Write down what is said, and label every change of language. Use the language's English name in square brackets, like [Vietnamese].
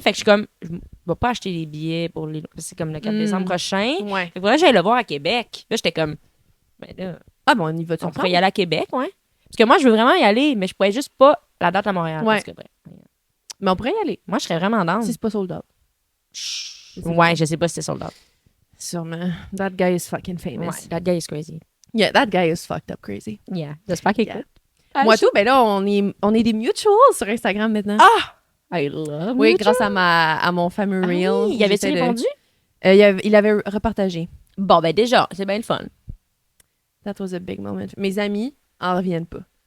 [French] Fait que je suis comme, je vais pas acheter les billets pour les. C'est comme le 4 décembre prochain. Ouais. Fait que voilà, j'allais le voir à Québec. Là, j'étais comme, ben là, Ah bon, on y va on pourrait y aller à Québec, ouais. Parce que moi, je veux vraiment y aller, mais je pourrais juste pas la date à Montréal. Ouais. Parce que, bref, Mais on pourrait y aller. moi, je serais vraiment down. Si c'est pas sold out. Ouais, je sais pas si c'est sold out. Sûrement. That guy is fucking famous. [English] Ouais, that guy is crazy. Yeah, that guy is fucked up crazy. [French] Yeah. J'espère qu'il écoute. Moi, tout, ben là, on est des mutuals sur Instagram maintenant. [English] I love [French] Oui, [English] you, [French] grâce à mon fameux Ah reel. oui, il avait-tu J'essaie de- répondu? Il avait repartagé. Bon, ben déjà, c'est bien le fun. [English] That was a big moment. [French] Mes amis en reviennent pas.